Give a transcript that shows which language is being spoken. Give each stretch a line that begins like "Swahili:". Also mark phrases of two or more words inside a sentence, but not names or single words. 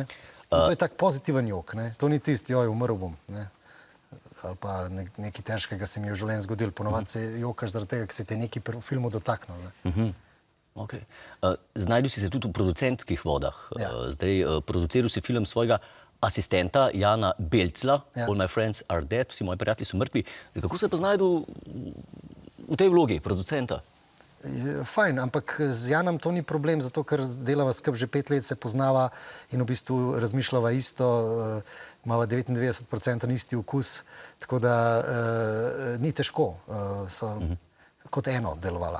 Slovenian: To je tak pozitiven jok, ne? To ni tisti, joj, umrl bom, ne? Ali pa nekaj težkega se mi je v življenju zgodilo. Ponovadi se jokaš zaradi tega, ker se te nekaj v filmu dotaknil. Ne? Okay. Znajdel si se tudi v producentskih vodah. Zdaj, produciral si film svojega asistenta Jana Belcla,
English: All my friends are dead,
Slovenian: vsi moji prijatelji so mrtvi. Kako se pa znajdel v tej vlogi producenta? Fajn, ampak z Janom to ni problem, zato ker delava skupaj že 5 let, se poznava in v bistvu razmišljava isto, imava 99% isti okus, tako da ni težko, sva kot eno delovala.